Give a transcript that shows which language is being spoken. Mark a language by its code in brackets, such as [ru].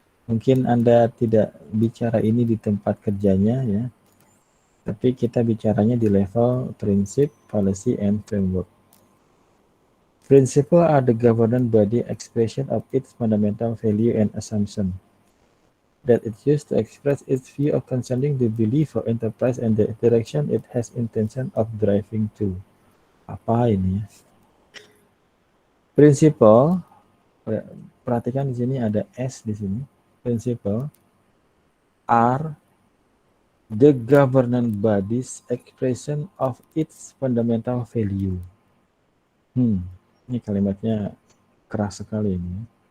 [id] Mungkin Anda tidak bicara ini di tempat kerjanya ya, tapi kita bicaranya di level prinsip, policy, and framework. [en] Principle are the governance body expression of its fundamental value and assumption that it used to express its view of concerning the belief of enterprise and the direction it has intention of driving to. [id] Apa ini ya? Principle, perhatikan di sini ada S di sini. [en] Principle are the governance body's expression of its fundamental value. [id] Ini kalimatnya keras sekali ini.